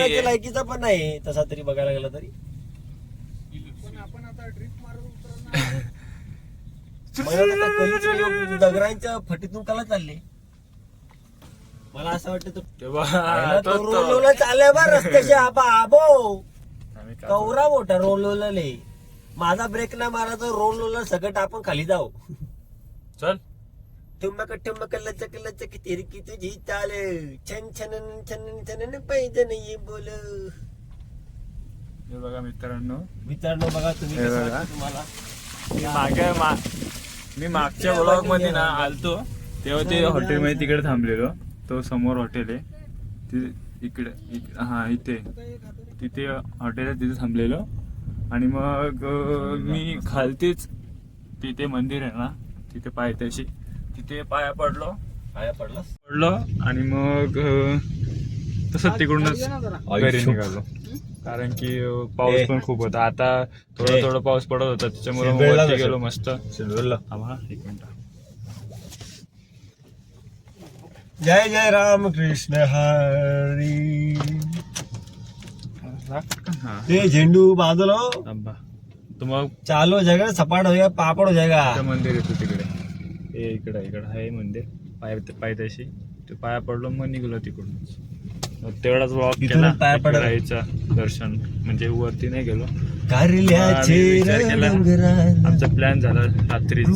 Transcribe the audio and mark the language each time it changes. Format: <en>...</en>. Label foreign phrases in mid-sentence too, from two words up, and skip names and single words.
<mr>उतरण्याच्या लायकीचा पण नाही तसा तरी बघायला गेला तरी. दगरांच्या फटीतून कला चालले. मला असं वाटतं रोल चालल्या बा रस्त्याचे. आबा आबो कवरा मोठा रोलले. माझा ब्रेक नाही मारायचा, रोल सगळं आपण खाली जाऊ. चल ठुमक लचक लचक तिरकी तुझी चाल, छन छन छन छन पाहिजे नाही बोल. हे बघा मित्रांनो बघा तुम्ही हे कसं बघा. वाटतं तुम्हाला. मी मागच्या ब्लॉग मध्ये ना आलतो तेव्हा ते हॉटेल मध्ये तिकडे थांबलेलो. तो समोर हॉटेल आहे इकडे, हा इथे तिथे हॉटेल आहे, तिथे थांबलेलो. आणि मग मी खालतीच तिथे मंदिर आहे ना, तिथे पायथ्याशी तिथे पाया पडलो आणि मग तसं तिकडूनच घरी निघालो कारण की पाऊस पण खूप होता. आता थोडं थोडं पाऊस पडत होता त्याच्यामुळे सिल्व्हरला वरती कसं? गेलो मस्त. सिल्व्हरला. थांबा एक मिनिट. जय जय राम कृष्ण हरी. हा ते झेंडू बाजूला हो. थांबा. तर मग</mr> <hi>चालू हो जाएगा सपाट हो जाएगा पापड हो जाएगा.</hi> <mr>त्या मंदिर येतो तिकडे. हे इकडं आहे मंदिर. पायथ्याशी ते पाया पडलो मग निघलो तिकडूनच. मग तेवढाच वॉक इथून केला पाया पडत. राईचं दर्शन म्हणजे वरती नाही गेलो. कारल्याचे आम्ही विचार केला. रंगरान, आमचा प्लॅन झाला रात्रीच</mr>